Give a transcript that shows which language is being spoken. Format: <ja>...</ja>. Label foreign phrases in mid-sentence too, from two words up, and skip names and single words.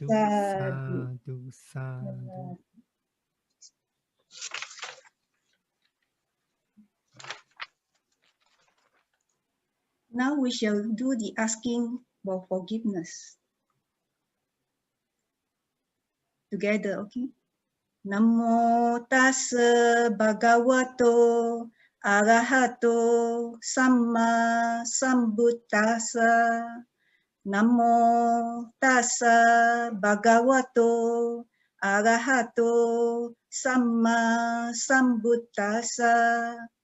<pi>sadhu. sadhu, sadhu.</pi> <en>Now we shall do the asking for forgiveness together, okay?</en> <pi>Namo tassa bhagavato arahato samma sambuddhassa. Namo tassa bhagavato arahato samma sambuddhassa.</pi>